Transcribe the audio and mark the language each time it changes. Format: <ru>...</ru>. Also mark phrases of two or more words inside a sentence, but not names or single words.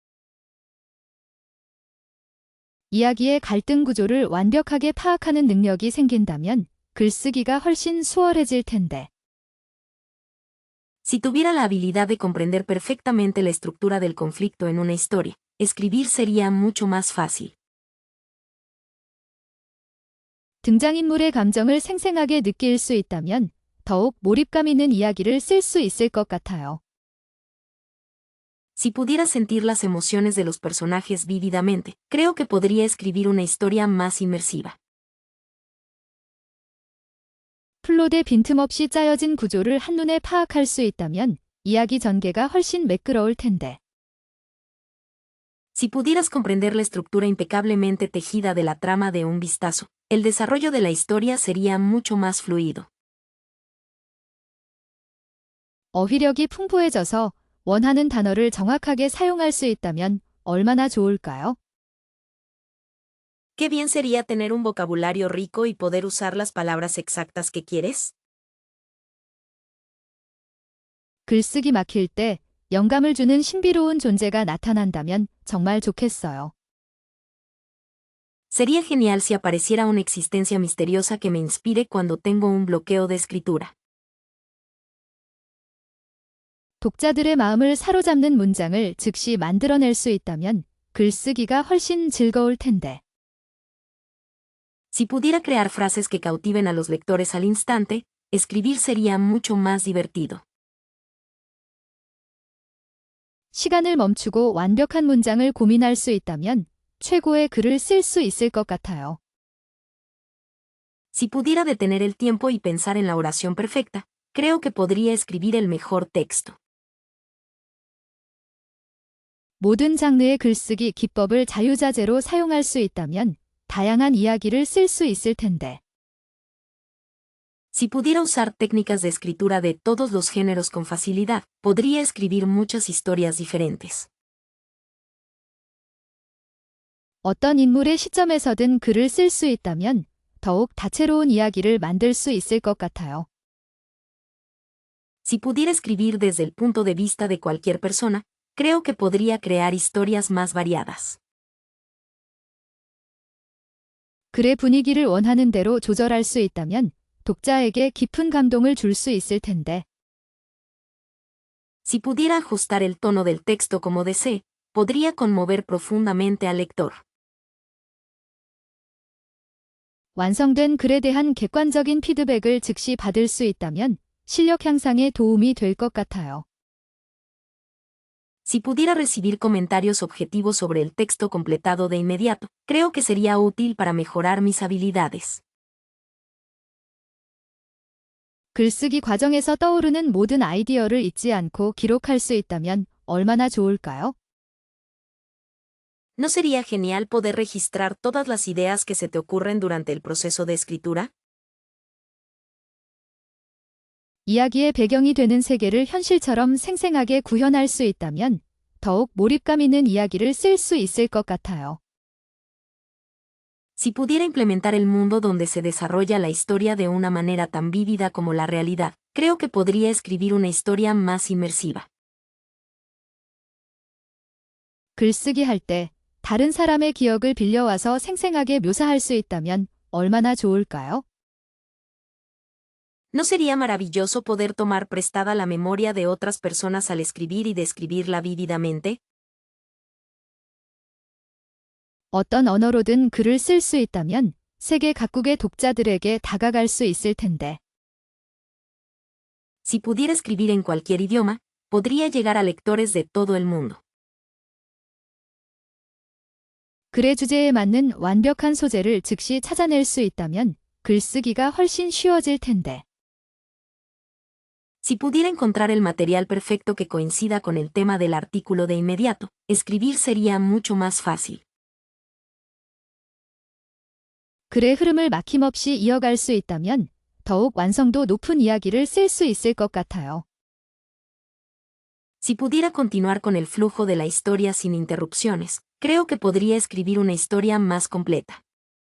<ko>이야기의 갈등 구조를 완벽하게 파악하는 능력이 생긴다면 글쓰기가 훨씬 수월해질 텐데.</ko> <es>Si tuviera la habilidad de comprender perfectamente la estructura del conflicto en una historia, escribir sería mucho más fácil.</es> <ko>등장인물의 감정을 생생하게 느낄 수 있다면 더욱 몰입감 있는 이야기를 쓸 수 있을 것 같아요.</ko> <es>Si pudiera sentir las emociones de los personajes vívidamente, creo que podría escribir una historia más inmersiva.</es> <ko>플롯의 빈틈없이 짜여진 구조를 한눈에 파악할 수 있다면 이야기 전개가 훨씬 매끄러울 텐데.</ko> <es>Si pudieras comprender la estructura impecablemente tejida de la trama de un vistazo, el desarrollo de la historia sería mucho más fluido.</es> <ko>어휘력이 풍부해져서 원하는 단어를 정확하게 사용할 수 있다면 얼마나 좋을까요?</ko> <es>Qué bien sería tener un vocabulario rico y poder usar las palabras exactas que quieres.</es> <ko>글쓰기 막힐 때 영감을 주는 신비로운 존재가 나타난다면 정말 좋겠어요.</ko> <es>Sería genial si apareciera una existencia misteriosa que me inspire cuando tengo un bloqueo de escritura.</es> <ko>독자들의 마음을 사로잡는 문장을 즉시 만들어낼 수 있다면 글쓰기가 훨씬 즐거울 텐데.</ko> <es>Si pudiera crear frases que cautiven a los lectores al instante, escribir sería mucho más divertido.</es> <ko>시간을 멈추고 완벽한 문장을 고민할 수 있다면 최고의 글을 쓸 수 있을 것 같아요.</ko> <es>Si pudiera detener el tiempo y pensar en la oración perfecta, creo que podría escribir el mejor texto.</es> <ko>모든 장르의 글쓰기 기법을 자유자재로 사용할 수 있다면 다양한 이야기를 쓸 수 있을 텐데.</ko> <es>Si pudiera usar técnicas de escritura de todos los géneros con facilidad, podría escribir muchas historias diferentes.</es> <ko>어떤 인물의 시점에서든 글을 쓸 수 있다면 더욱 다채로운 이야기를 만들 수 있을 것 같아요.</ko> <es>Si pudiera escribir desde el punto de vista de cualquier persona, creo que podría crear historias más variadas.</es> <ko>글의 분위기를 원하는 대로 조절할 수 있다면 독자에게 깊은 감동을 줄 수 있을 텐데.</ko> <es>Si pudiera ajustar el tono del texto como desee, podría conmover profundamente al lector.</es> <ko>완성된 글에 대한 객관적인 피드백을 즉시 받을 수 있다면 실력 향상에 도움이 될 것 같아요.</ko> <es>Si pudiera recibir comentarios objetivos sobre el texto completado de inmediato, creo que sería útil para mejorar mis habilidades.</es> <ko>글쓰기 과정에서 떠오르는 모든 아이디어를 잊지 않고 기록할 수 있다면 얼마나 좋을까요?</ko> <es>¿No sería genial poder registrar todas las ideas que se te ocurren durante el proceso de escritura?</es> <ko>이야기의 배경이 되는 세계를 현실처럼 생생하게 구현할 수 있다면 더욱 몰입감 있는 이야기를 쓸 수 있을 것 같아요.</ko> <es>Si pudiera implementar el mundo donde se desarrolla la historia de una manera tan vívida como la realidad, creo que podría escribir una historia más inmersiva.</es> <ko>글쓰기 할 때 다른 사람의 기억을 빌려와서 생생하게 묘사할 수 있다면 얼마나 좋을까요?</ko> <es>¿No sería maravilloso poder tomar prestada la memoria de otras personas al escribir y describirla vívidamente?</es> <ko>어떤 언어로든 글을 쓸 수 있다면 세계 각국의 독자들에게 다가갈 수 있을 텐데.</ko> <es>Si pudiera escribir en cualquier idioma, podría llegar a lectores de todo el mundo.</es> <ko>글의 주제에 맞는 완벽한 소재를 즉시 찾아낼 수 있다면 글쓰기가 훨씬 쉬워질 텐데.</ko> <es>Si pudiera encontrar el material perfecto que coincida con el tema del artículo de inmediato, escribir sería mucho más fácil.</es> <ko>글의 흐름을 막힘없이 이어갈 수 있다면 더욱 완성도 높은 이야기를 쓸 수 있을 것 같아요.</ko> <es>Si pudiera continuar con el flujo de la historia sin interrupciones, creo que podría escribir una historia más completa.</es>